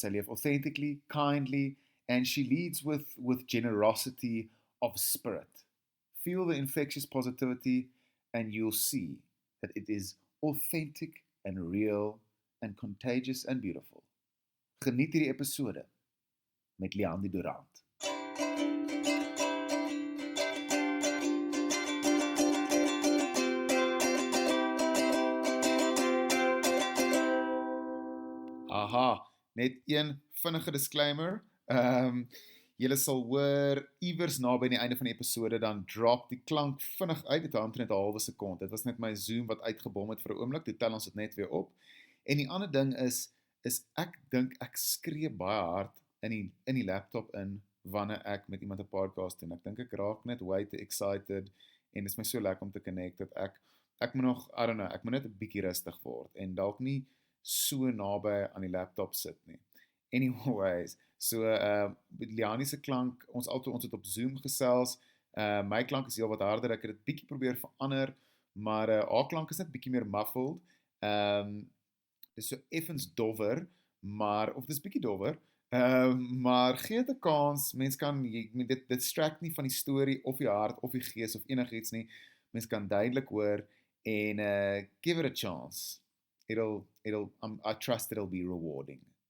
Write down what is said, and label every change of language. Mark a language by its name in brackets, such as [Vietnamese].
[Afrikaans] Sy leef [English] authentically, kindly, and she leads with generosity of spirit. Feel the infectious positivity and you'll see that it is authentic and real and contagious and beautiful. [Afrikaans] Geniet hierdie episode met Leandie du Randt. Aha, net een vinnige disclaimer. Julle sal hoor iewers naby aan die einde van die episode dan drop die klank vinnig uit, dit hou omtrent 'n halwe sekonde. Dit was net my Zoom wat uitgebom het vir 'n oomblik, toe tel ons dit net weer op. En die ander ding is ek dink ek skree baie hard in die laptop in wanneer ek met iemand 'n podcast doen. Ek dink ek raak net [English] way too excited [Afrikaans] en dit is my so lekker om te connect dat ek moet nog, [English] I don't know, [Afrikaans] ek moet net 'n bietjie rustig word en dalk nie so naby aan die laptop sit nie. Anyways, so Leandie se klank, ons het op Zoom gesels. My klank is heel wat harder, ek het dit bietjie probeer verander, maar haar klank is net bietjie meer muffled. Dis so effens dowwer, of dis bietjie dowwer, maar gee dit 'n kans. Mens kan dit distract nie van die storie of die hart of die gees of enigiets nie. Mens kan duidelik hoor en [English] give it a chance. I trust it'll be rewarding.